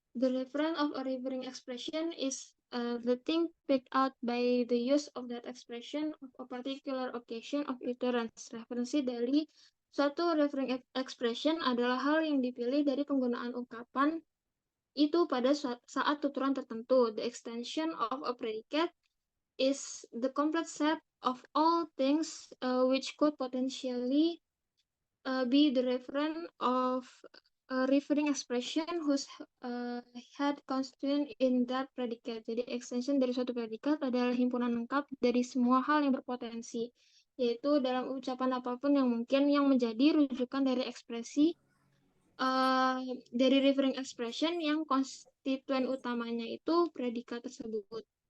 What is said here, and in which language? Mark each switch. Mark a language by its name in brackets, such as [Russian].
[English] The reference of a referring expression is the thing picked out by the use of that expression of a particular occasion of utterance. [Indonesian] Referensi dari suatu referring expression adalah hal yang dipilih dari penggunaan ungkapan itu pada saat tuturan tertentu. [English] The extension of a predicate is the complete set of all things which could potentially be the referent of a referring expression whose head constituent in that predicate. [Indonesian] Jadi extension dari suatu predikat adalah himpunan lengkap dari semua hal yang berpotensi, yaitu dalam ucapan apapun yang mungkin yang menjadi rujukan dari ekspresi dari referring expression yang konstituen utamanya itu predikat tersebut.